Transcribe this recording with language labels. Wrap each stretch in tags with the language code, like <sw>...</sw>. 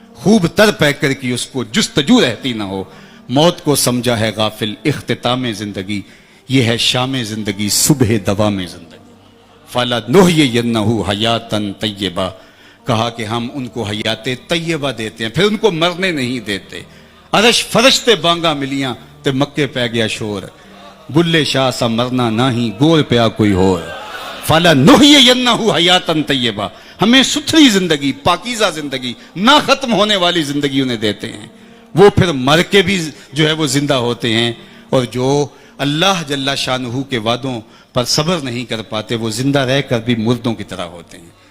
<ur>خوب تر پہ کر کی اس کو جستجو رہتی نہ ہو. موت کو سمجھا ہے غافل اختتام زندگی، یہ ہے شام زندگی صبح دوام زندگی.</ur> <ar>فلا نحیینہ حیاتا طیبہ،</ar> <ur>کہا کہ ہم ان کو حیات طیبہ دیتے ہیں، پھر ان کو مرنے نہیں دیتے.</ur> <pa>عرش فرشتے بانگا ملیاں تے مکے پہ گیا شور، بلے شاہ سا مرنا نہیں گور پیا کوئی اور.</pa> <ar>فلا نحیینہ حیاتا طیبہ،</ar> <ur>ہمیں ستھری زندگی، پاکیزہ زندگی، نہ ختم ہونے والی زندگی انہیں دیتے ہیں. وہ پھر مر کے بھی جو ہے وہ زندہ ہوتے ہیں. اور جو اللہ جل شانہ کے وعدوں پر صبر نہیں کر پاتے وہ زندہ رہ کر بھی مردوں کی طرح ہوتے ہیں.</ur>